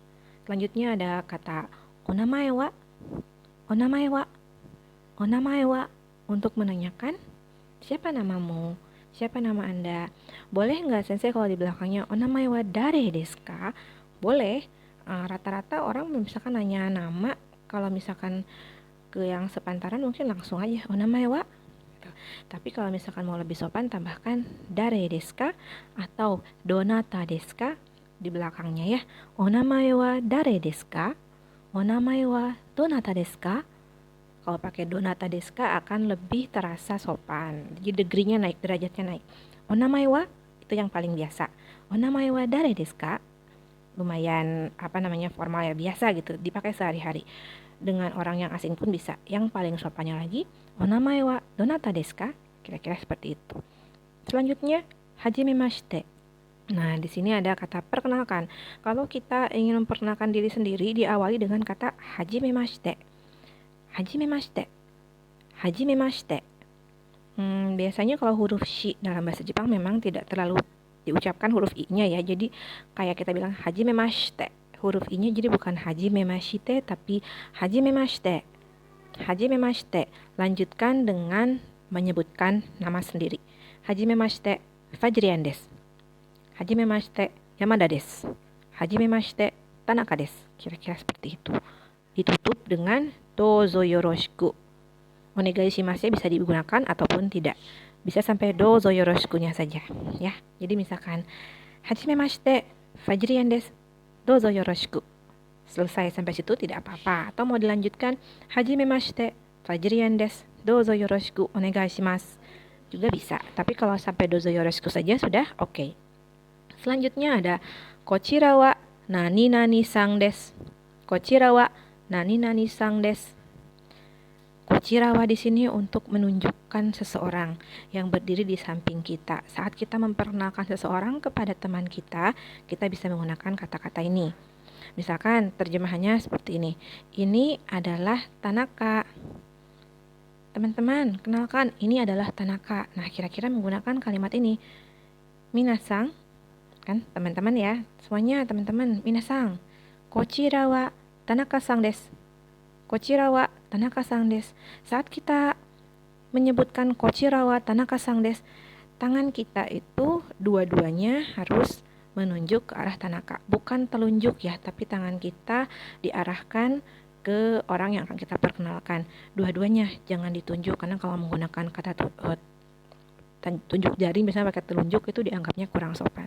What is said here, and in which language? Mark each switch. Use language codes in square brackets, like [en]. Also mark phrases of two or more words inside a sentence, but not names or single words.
[id] Selanjutnya ada kata [ja] お名前は、お名前は、お名前は, [id] untuk menanyakan siapa namamu, siapa nama Anda. Boleh nggak sensei kalau di belakangnya [ja] お名前は誰ですか? [id] Boleh. Rata-rata orang misalkan nanya nama, kalau misalkan ke yang sepantaran mungkin langsung aja [ja] お名前は. [id] Tapi kalau misalkan mau lebih sopan, tambahkan [ja] 誰ですか [id] atau [ja] どなたですか [id] di belakangnya ya. [ja] お名前は誰ですか？お名前はどなたですか? [id] Kalau pakai [ja] どなたですか [id] akan lebih terasa sopan. Jadi degree-nya naik, derajatnya naik. [ja] お名前は [id] itu yang paling biasa. [ja] お名前は誰ですか? [id] Lumayan formal ya, biasa gitu, dipakai sehari-hari. Dengan orang yang asing pun bisa. Yang paling sopannya lagi, [ja] お名前はどなたですか? [id] Kira-kira seperti itu. Selanjutnya, hajimemashite. Nah, di sini ada kata perkenalkan. Kalau kita ingin memperkenalkan diri sendiri, diawali dengan kata hajimemashite. [ja] はじめまして。はじめまして. [id] Biasanya kalau huruf shi dalam bahasa Jepang memang tidak terlalu diucapkan huruf i-nya ya. Jadi kayak kita bilang hajimemashite, huruf i-nya jadi bukan hajimemashite tapi hajimemashite. [ja] はじめまして. [id] Lanjutkan dengan menyebutkan nama sendiri. [ja] はじめまして Fajrian です。はじめまして Yamada です. はじめまして Tanaka です. [id] Kira-kira seperti itu. Ditutup dengan [ja] どうぞよろしく. お願いします [id] bisa digunakan ataupun tidak. bisa sampai [ja] どうぞよろしく- [id] nya saja ya. Jadi misalkan [ja] はじめまして、Fajrian です、どうぞよろしく. [id] Selesai sampai situ tidak apa-apa. Atau mau dilanjutkan [ja] はじめまして、Fajrian です、どうぞよろしくお願いします. [id] Juga bisa. Tapi kalau sampai [ja] どうぞよろしく [id] saja sudah oke. Selanjutnya ada [ja] こちらは何々さんです. こちらは何々さんです. こちらは [id] di sini untuk menunjukkan seseorang yang berdiri di samping kita. Saat kita memperkenalkan seseorang kepada teman kita bisa menggunakan kata-kata ini. Misalkan terjemahannya seperti ini. Ini adalah Tanaka. Teman-teman, kenalkan, ini adalah Tanaka. Nah, kira-kira menggunakan kalimat ini. Minasang, kan teman-teman ya. Semuanya teman-teman, minasang. [ja] こちらは Tanaka さんです。こちらは Tanaka さんです. [id] Saat kita menyebutkan [ja] こちらは Tanaka さんです, [id] tangan kita itu dua-duanya harus menunjuk ke arah Tanaka. Bukan telunjuk ya, tapi tangan kita diarahkan ke orang yang akan kita perkenalkan. Dua-duanya jangan ditunjuk, karena kalau menggunakan kata tunjuk jari misalnya pakai telunjuk itu dianggapnya kurang sopan.